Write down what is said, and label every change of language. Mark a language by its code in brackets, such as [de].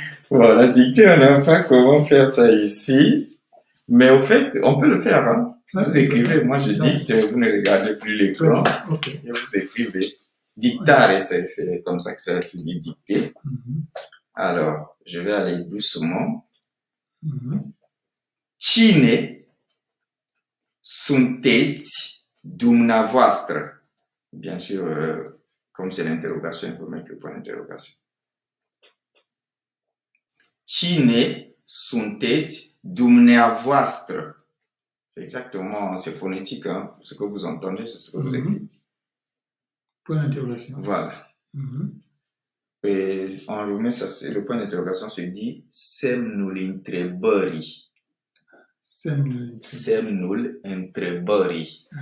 [fr] Bon, la dictée, on n'a pas comment faire ça ici. Mais au fait, on peut le faire. Hein? Vous écrivez, moi je dicte, vous ne regardez plus l'écran. [en] Okay. [fr] Et vous écrivez. Dictare, c'est comme ça que ça se dit dicter. Alors, je vais aller doucement. [ro] Cine sunteți dumneavoastră? [fr] Bien sûr, comme c'est l'interrogation, il faut mettre le point d'interrogation. [ro] Cine sunteți dumneavoastră? [fr] C'est exactement, c'est phonétique, hein? Ce que vous entendez, c'est ce que vous écrivez. Point d'interrogation. Voilà. Et en roumain, le point d'interrogation se dit [ro] semnul întrebării. Semnul întrebării.